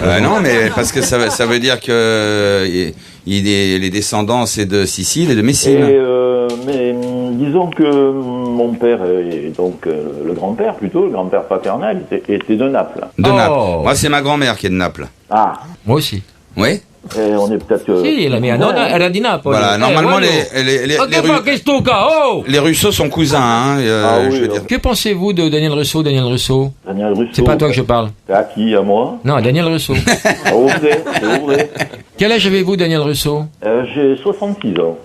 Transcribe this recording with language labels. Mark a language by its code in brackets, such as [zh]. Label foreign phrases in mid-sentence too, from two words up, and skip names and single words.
[fr] Non, mais parce que ça veut dire que les descendants, c'est de Sicile et de Messine. Mais disons que mon père, et donc le grand-père plutôt, le grand-père paternel, était de Naples. De Naples. Moi, c'est ma grand-mère qui est de Naples. Ah. Moi aussi. Oui. Et on est peut-être... [it] Si, la mia nonna era di Napoli. [fr] Voilà, normalement, les Rousseau sont cousins, hein, je veux dire. Que pensez-vous de Daniel Rousseau, Daniel Rousseau. C'est pas à toi que je parle. À qui? À moi? Non, à Daniel Rousseau. Ouvrez. Quel âge avez-vous, Daniel Rousseau? J'ai 66 ans.